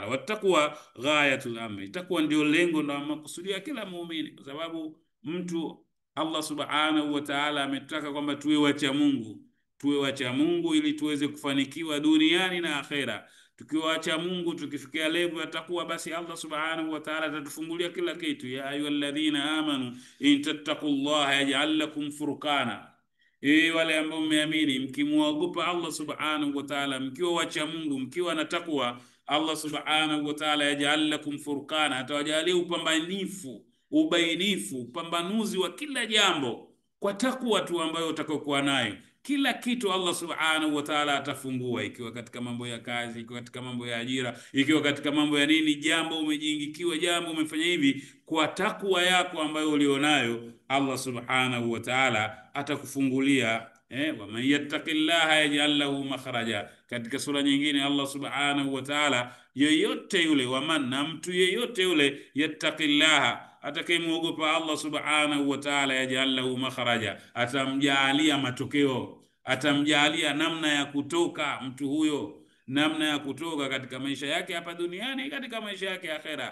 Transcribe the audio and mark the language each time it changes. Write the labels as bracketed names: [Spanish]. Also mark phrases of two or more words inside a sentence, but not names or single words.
[Arabic] Wattaqwa ghayatul amri, [Swahili] takwa ndio lengo na makusudi ya kila muumini, kwa sababu mtu [Arabic] Allah subhanahu wa ta'ala [Swahili] ametaka kwamba tuwe wacha Mungu ili tuweze kufanikiwa duniani na akhera. Tukiwa wacha Mungu, tukifikia level ya takwa, basi [Arabic] Allah subhanahu wa ta'ala [Swahili] atatufungulia kila kitu. Ya ayyuhalladhina amanu in tattaqullaha yaj'al lakum furqana, wale ambao mmeamini, mkimwogopa [Arabic] Allah subhanahu wa ta'ala, [Swahili] mkiwa wacha Mungu, mkiwa na takwa, [Arabic] Allah subhanahu wa ta'ala yaj'al lakum furqana, [Swahili] atawajalia ubainifu, upambanuzi wa kila jambo kwa takwa tu ambayo utakokuwa nayo. Kila kitu [Arabic] Allah subhanahu wa ta'ala [Swahili] atafungua, ikiwa katika mambo ya kazi, ikiwa katika mambo ya ajira, ikiwa katika mambo ya nini, jambo umejiingikiwa, jambo umefanya hivi kwa takwa yako ambayo ulionayo, [Arabic] Allah subhanahu wa ta'ala [Swahili] atakufungulia. Wa man yattaqillaha yaj'al lahu makhraja. Katika sura nyingine [Arabic] Allah subhanahu wa ta'ala, [Swahili] yeyote yule, na mtu yeyote yule, yattaqillaha, atakayemwogopa [Arabic] Allah subhanahu wa ta'ala, yaj'al lahu makhraja, [Swahili] atamjalia matokeo, atamjalia namna ya kutoka mtu huyo, namna ya kutoka katika maisha yake hapa duniani, katika maisha yake akhera.